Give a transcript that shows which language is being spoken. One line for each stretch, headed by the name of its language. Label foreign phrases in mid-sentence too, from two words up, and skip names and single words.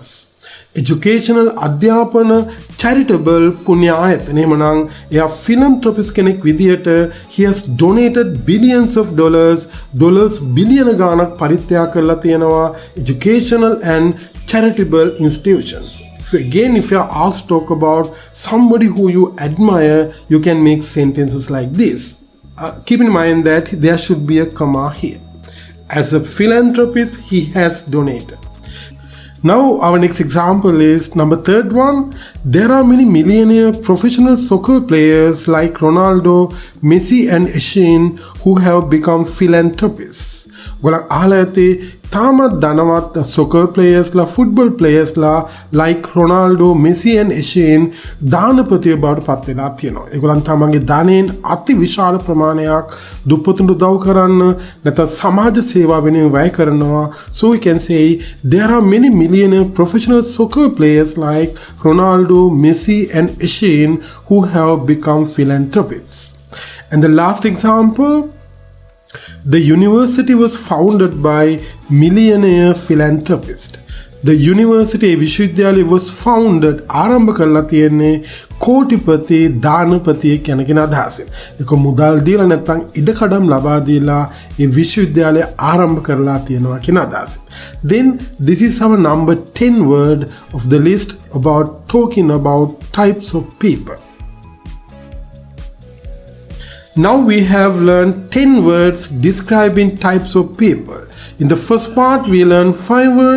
English: Educational,
Sinhala: අධ්‍යාපන, charitable, පුණ්‍ය ආයතන. එහෙමනම් එයා philanthropist කෙනෙක් විදියට
English: he has donated billions of dollars
Sinhala: බිලියන ගාණක් පරිත්‍යාග කරලා තියෙනවා
English: educational and charitable institutions. If you are asked to talk about somebody who you admire, you can make sentences like this. Keep in mind that there should be a comma here. As a philanthropist, he has donated. Now our next example is number third one. There are many millionaire professional soccer players like Ronaldo, Messi and Eshine who have become philanthropists.
Sinhala: ගොඩක් අහලා ඇති තාමත් ධනවත්
English: soccer players
Sinhala: ලා,
English: football players
Sinhala: ලා
English: like Ronaldo, Messi and Eshine
Sinhala: දානපතිය බවට පත් වෙලා තියෙනවා. ඒගොල්ලන් තමන්ගේ ධනෙන් අති විශාල ප්‍රමාණයක් දුප්පතුන්ට උදව් කරන්න නැත්නම් සමාජ සේවා වෙනුවෙන් වැය කරනවා.
English: So we can say there are many millionaire professional soccer players like Ronaldo, Messi and Eshine who have become philanthropists. And the last example, the university was founded by millionaire philanthropist. The university
Sinhala: විශ්වවිද්‍යාලය
English: was founded
Sinhala: ආරම්භ කරලා තියෙන්නේ කෝටිපති දානපතිය කෙනකින් අදහසින්. ඒක මුදල් දීලා නැත්නම් ඉඩකඩම් ලබා දීලා ඒ විශ්වවිද්‍යාලය ආරම්භ කරලා තියෙනවා කියන අදහසින්.
English: Then this is our number 10 word of the list about talking about types of people. Now we have learned 10 words describing types of people. In the first part we learned 5 words.